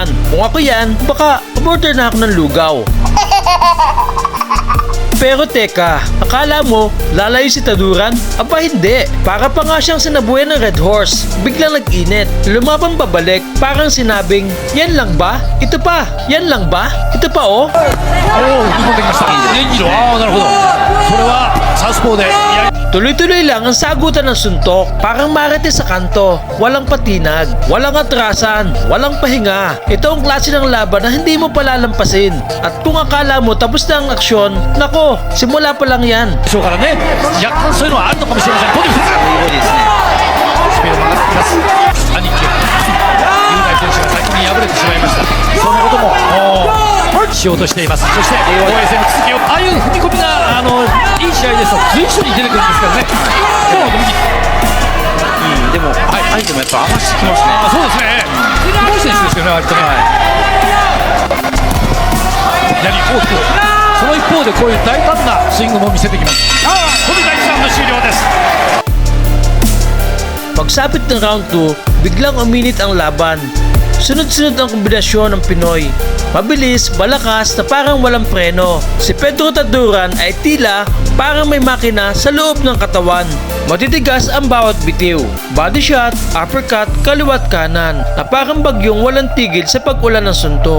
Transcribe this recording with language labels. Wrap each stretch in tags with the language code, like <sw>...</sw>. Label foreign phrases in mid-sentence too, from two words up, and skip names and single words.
<tl>Kung ako yan, baka umorder na ako ng lugaw. Pero teka, akala mo lalayo si Taduran? Aba hindi, para pa nga siyang sinabuyan ng Red Horse. Biglang nag-init, lumabang pabalik, parang sinabing, yan lang ba? Ito pa, yan lang ba? Ito pa oh.</tl> <ja>なるほど。それはサウスポーでやり</ja> <tl>Tuloy-tuloy lang ang sagutan ng suntok, parang marete sa kanto, walang patinag, walang atrasan, walang pahinga. Ito ang klase ng laban na hindi mo palalampasin. At kung akala mo tapos na ang aksyon, nako, simula pa lang yan.</tl> <ja>でしょうからね、若干そういうのはあるのかもしれません。ポジティブですね。スピードも上がってきます。兄貴、雄大選手が先に敗れてしまいました。そんなこともしようとしています。そして防衛戦の続きを、ああいう踏み込みがいい試合ですと随所に出てくるんですからね。今日の右、でも、相手もやっぱ合わせてきますね。そうですね。すごい選手ですよね、割とね。左大きく。その一方でこういう大胆なスイングも見せてきます。これで第1ラウンド終了です。</ja> <tl>Pagsapit ng round 2, biglang uminit ang laban. Sunod-sunod ang kombinasyon ng Pinoy. Mabilis, malakas na parang walang preno. Si Pedro Taduran ay tila parang may makina sa loob ng katawan. Matitigas ang bawat bitiw.</tl> <en>Body shot,</en> <tl>uppercut, kaliwat kanan na parang bagyong walang tigil sa pag-ulan ng suntok.</tl>